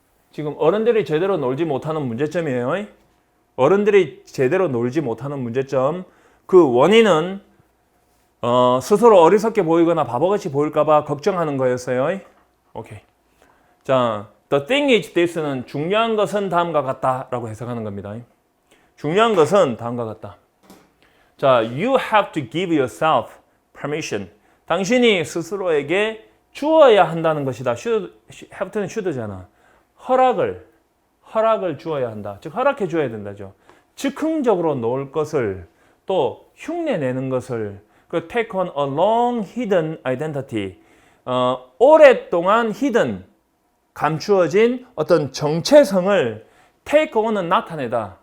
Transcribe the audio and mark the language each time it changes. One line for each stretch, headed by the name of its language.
Korean: 지금 어른들이 제대로 놀지 못하는 문제점이에요. 어른들이 제대로 놀지 못하는 문제점. 그 원인은 스스로 어리석게 보이거나 바보같이 보일까 봐 걱정하는 거였어요. 오케이. 자,
English: the thing is this
Korean: 는 중요한 것은 다음과 같다라고 해석하는 겁니다. 중요한 것은 다음과 같다. 자,
English: you have to give yourself permission.
Korean: 당신이 스스로에게 주어야 한다는 것이다. have to는 should잖아. 허락을 주어야 한다. 즉 허락해 줘야 된다죠. 즉흥적으로 놓을 것을 또 흉내내는 것을 그
English: take on a long hidden identity.
Korean: 오랫동안 hidden 감추어진 어떤 정체성을 take on은 나타내다.